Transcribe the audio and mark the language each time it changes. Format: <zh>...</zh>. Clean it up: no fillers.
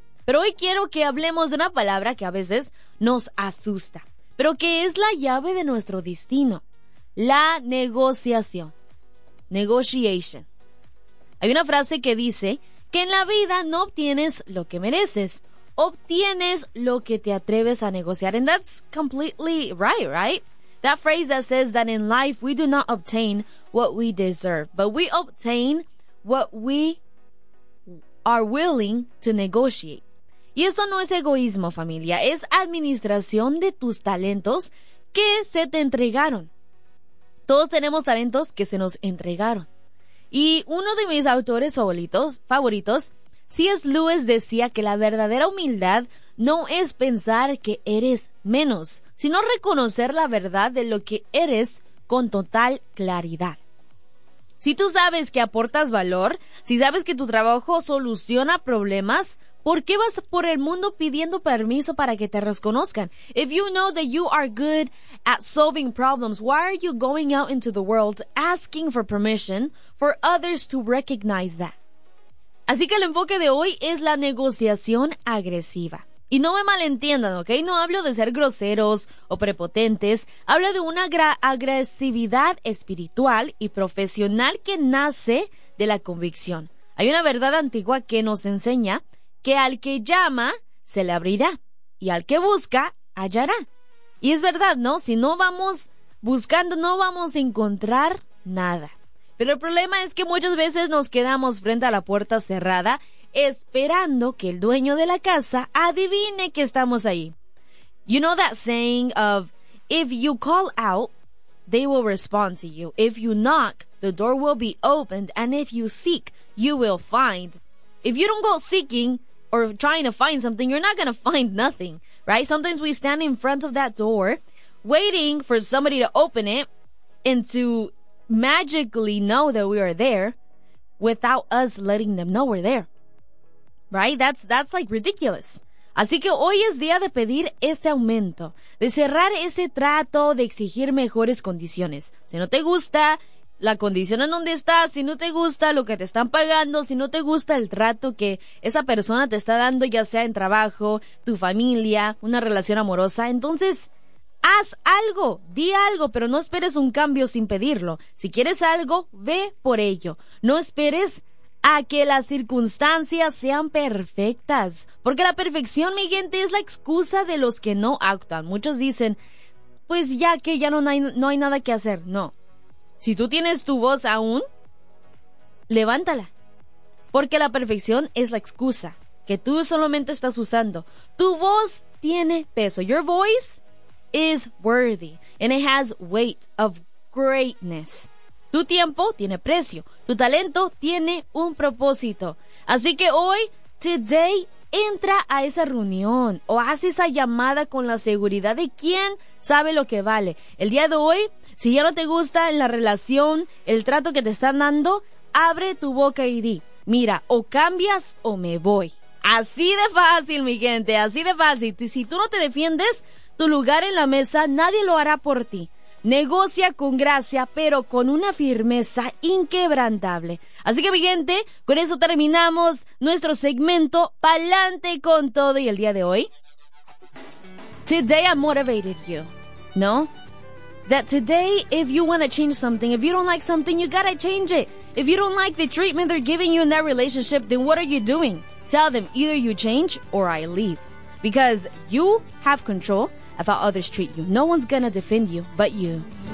<es>Pero hoy quiero que hablemos de una palabra que a veces nos asusta, pero que es la llave de nuestro destino: la negociación. Negotiation. Hay una frase que dice que en la vida no obtienes lo que mereces, obtienes lo que te atreves a negociar.</es> <en>And that's completely right, right? That phrase that says that in life we do not obtain what we deserve, but we obtain what we are willing to negotiate.</en> <es>Y esto no es egoísmo, familia, es administración de tus talentos que se te entregaron. Todos tenemos talentos que se nos entregaron. Y uno de mis autores favoritos, C.S. Lewis, decía que la verdadera humildad no es pensar que eres menos, sino reconocer la verdad de lo que eres con total claridad. Si tú sabes que aportas valor, si sabes que tu trabajo soluciona problemas, ¿por qué vas por el mundo pidiendo permiso para que te reconozcan?</es> <en>If you know that you are good at solving problems, why are you going out into the world asking for permission for others to recognize that?</en> <es>Así que el enfoque de hoy es la negociación agresiva. Y no me malentiendan, ¿ok? No hablo de ser groseros o prepotentes. Hablo de una agresividad espiritual y profesional que nace de la convicción. Hay una verdad antigua que nos enseña que al que llama, se le abrirá, y al que busca, hallará. Y es verdad, ¿no? Si no vamos buscando, no vamos a encontrar nada. Pero el problema es que muchas veces nos quedamos frente a la puerta cerrada, esperando que el dueño de la casa adivine que estamos ahí.</es> <en>You know that saying of, if you call out, they will respond to you. If you knock, the door will be opened, and if you seek, you will find. If you don't go seeking or trying to find something, you're not going to find nothing, right? Sometimes we stand in front of that door waiting for somebody to open it and to magically know that we are there without us letting them know we're there, right? That's like ridiculous.</en> <es>Así que hoy es día de pedir este aumento, de cerrar ese trato, de exigir mejores condiciones. Si no te gusta la condición en donde estás, si no te gusta lo que te están pagando, si no te gusta el trato que esa persona te está dando, ya sea en trabajo, tu familia, una relación amorosa, entonces haz algo, di algo, pero no esperes un cambio sin pedirlo. Si quieres algo, ve por ello. No esperes a que las circunstancias sean perfectas, porque la perfección, mi gente, es la excusa de los que no actúan. Muchos dicen, pues ya que ya no hay nada que hacer. No. Si tú tienes tu voz aún, levántala, porque la perfección es la excusa que tú solamente estás usando. Tu voz tiene peso.</es> <en>Your voice is worthy and it has weight of greatness.</en> <es>Tu tiempo tiene precio. Tu talento tiene un propósito. Así que hoy, today, entra a esa reunión o haz esa llamada con la seguridad de quién sabe lo que vale. El día de hoy, si ya no te gusta en la relación, el trato que te están dando, abre tu boca y di, mira, o cambias o me voy. Así de fácil, mi gente, así de fácil. Si tú no te defiendes, tu lugar en la mesa nadie lo hará por ti. Negocia con gracia, pero con una firmeza inquebrantable. Así que, mi gente, con eso terminamos nuestro segmento Pa'lante con Todo. Y el día de hoy,</es> <en>today I motivated you,</en> <es>¿no?</es> <en>That today, if you want to change something, if you don't like something, you gotta change it. If you don't like the treatment they're giving you in that relationship, then what are you doing? Tell them, either you change or I leave. Because you have control of how others treat you. No one's gonna defend you but you.</en>